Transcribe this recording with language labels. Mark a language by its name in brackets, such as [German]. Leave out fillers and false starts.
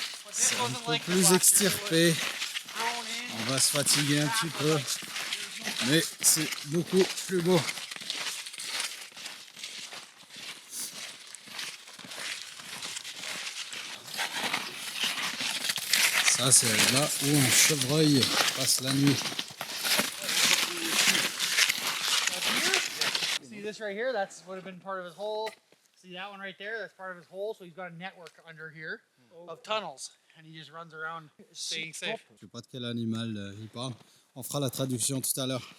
[French] C'est un peu plus extirpé, on va se fatiguer un petit peu, mais c'est beaucoup plus beau. Ça, c'est là où un chevreuil passe la nuit. [English] See this right here? That's would have been part of his hole. See that one right there? That's part of his hole. So he's got a network under here of tunnels, and he just runs around staying safe. [French] Je sais pas de quel animal il parle. On fera la traduction tout à l'heure.